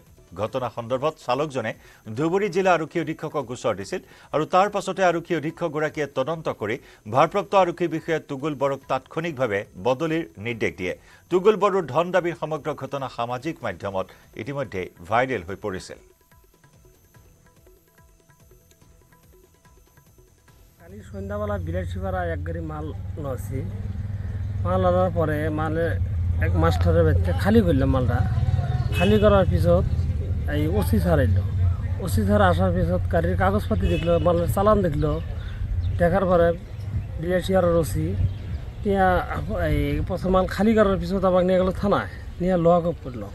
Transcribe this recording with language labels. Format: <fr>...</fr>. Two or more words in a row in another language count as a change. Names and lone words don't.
<as>ঘটনা সন্দৰ্ভত চালকজনে ধুবুৰী জিলা আৰক্ষী অধীক্ষকক গোচৰ দিছিল আৰু তাৰ পাছতে আৰক্ষী অধীক্ষকগৰাকীয়ে তদন্ত কৰি ভাৰপ্ৰাপ্ত আৰক্ষী বিষয়া তুগুল বড়োক তাৎক্ষণিকভাৱে বদলিৰ নিৰ্দেশ দিয়ে। তুগুল বড়োৰ ধন দাবীৰ সমগ্ৰ ঘটনা সামাজিক মাধ্যমত ইতিমধ্যে ভাইৰেল হৈ পৰিছিল।</as> <bn>কালি সন্ধ্যাবেলা বিলাসীপাড়া এক গাড়ি মাল লছি। মাল আনার পরে মানে এক মাস্টারের বাচ্চা খালি করলাম মালটা। খালি করার পিছত এই</bn> <en>OC sir</en> <bn>এলো।</bn> <en>OC sir</en> <bn>আসার পিছত গাড়ির কাগজপাতি দেখলো, মালের চালান দেখলো। দেখার পরে বিলাসীপাড়ার ওসি তিয়া এই প্রথম মাল খালি করার পিছত আমাকে নিয়ে গেল থানায়, নিয়ে</bn> <en>lock up</en> <bn>করলো।</bn>